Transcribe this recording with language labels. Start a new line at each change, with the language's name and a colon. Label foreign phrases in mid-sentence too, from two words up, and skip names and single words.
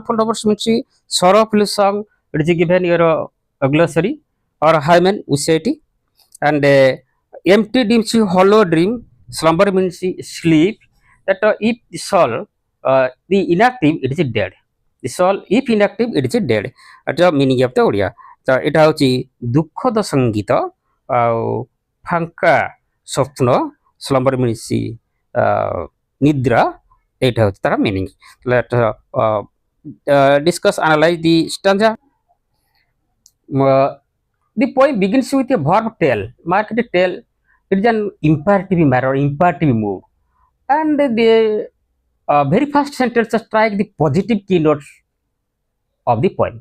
English: Mournful numbers means sorrowful song. It is given your glossary or hymen we say it. And empty dreams, hollow dream, slumber means sleep. That if the soul, the inactive, it is dead. The soul, if inactive, it is dead. That's the meaning of the Odia. So it has
Odia: ଦୁଃଖଦ ସଙ୍ଗୀତ ଆଉ ଫାଙ୍କା ସ୍ୱପ୍ନ
English: slumber means
Odia: ନିଦ୍ରା ଏଇଟା ହେଉଛି ତାର meaning.
English: Let discuss, analyze the stanza. The poem begins with a verb tell. Mark the tell. It is an imperative matter, imperative mood, and the very first sentence strike the positive keynotes of the poem.